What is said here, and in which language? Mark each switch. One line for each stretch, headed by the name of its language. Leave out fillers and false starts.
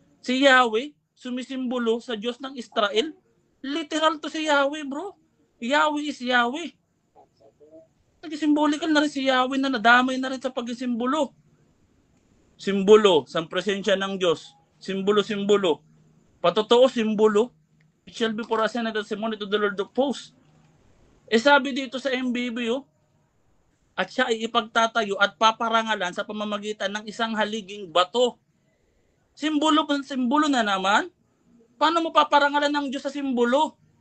Filipino: Si Yahweh, sumisimbolo sa Diyos ng Israel. Literal to si Yahweh, bro.
English: Yahweh is Yahweh.
Filipino: Nag-symbolical na rin si Yahweh na nadamay na rin sa pag-simbolo. Simbolo sa presensya ng Diyos. Simbolo. Patotoo, simbolo.
English: It shall be for us and a testimony to the Lord of hosts.
Filipino: Sabi dito sa MBB, at siya ay ipagtatayo at paparangalan sa pamamagitan ng isang haliging bato. Simbolo na naman. Paano mo paparangalan ng Diyos sa simbolo?